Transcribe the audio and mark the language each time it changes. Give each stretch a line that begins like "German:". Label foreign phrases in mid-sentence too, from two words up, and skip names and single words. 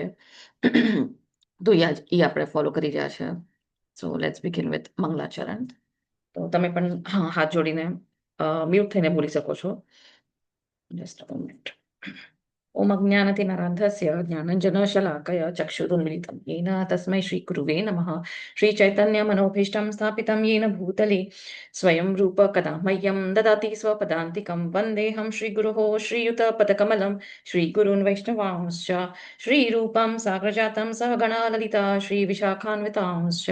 Gujarati: તો એ આપણે ફોલો કરી રહ્યા છે.
English: so let's begin with મંગલાચરણ.
Gujarati: તો તમે પણ હાથ જોડીને મ્યુટ થઈને બોલી શકો છો.
English: just a minute.
Sanskrit: ઓમ અજ્ઞાનતિમિરાન્ધસ્ય જ્ઞાનંજનશલાકયા ચક્ષુરુન્મિલિतं येन तस्मै श्रीगुरुवे नमः. श्रीचैतन्यमनोभीष्टं स्थापितं येन भूतले स्वयं रूप कदा मह्यं ददाति स्वपदान्तिकं. वन्देऽहं श्रीगुरोः श्रीयुतपदकमलं श्रीगुरून् वैष्णवांश्च श्रीरूपं साग्रजातं सहगणा ललिता श्रीविशाखान्वितांश्च.